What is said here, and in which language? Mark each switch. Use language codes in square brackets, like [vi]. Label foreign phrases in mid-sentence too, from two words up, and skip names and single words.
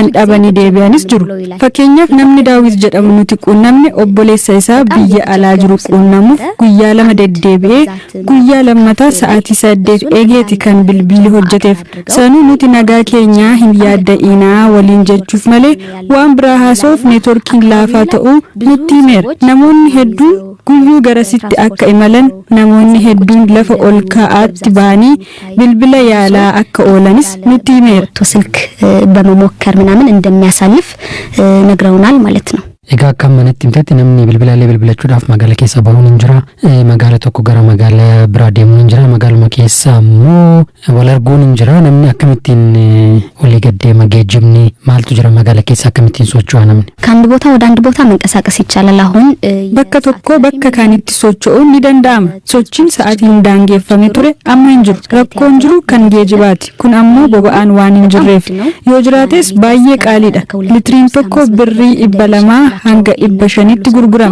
[om] dhabanii deebi'anis jiru fakkeenyaaf namni Daawit jedhamu nuti quunnamne obboleessa isaa biyya alaa jiru quunnamuuf guyyaa 2 deddeebi'ee guyyaa lammataa sa'aatii 8 eegeeti kan bilbilli hojjeteef sanuu nuti nagaa keenyaa hin yaadda'inaa waliin jechuuf malee waan biraa haasoof neetworkiin laafaa ta'uu nutti himeera namoonni hedduun guyyuu garasitti akka imalan namoonni hedduun lafa ol ka'aatti baanii bilbila yaalaa akka oolanis nutti himeera [am] ስልክ በመሞከር ምናምን እንደሚያሳልፍ ነግረውናል ማለት ነው [om] egaa akka manatti himtetti namni bilbilaalee bilbilachuudhaaf magaala keessa bahuun hin jira magaala tokko gara magaala biraa deemuun hin jira magaaluma keessa ammoo wal arguun hin jira namni akkamittiin walii gaddeema geejjibni maaltu jira magaala keessa akkamittiin socho'a namni [am] ከአንድ ቦታ ወደ አንድ ቦታ መንቀሳቀስ ይቻላል አሁን [om] bakka tokko bakka kaanitti socho'uun ni danda'ama sochiin sa'aatiin daangeffame ture amma hin jiru rakkoon jiru kan geejjibaati kun ammoo boba'aan waan hin jirreef yoo jiraates baay'ee qaaliidha litiriin tokko birrii 200 hanga 500tti gurgurama.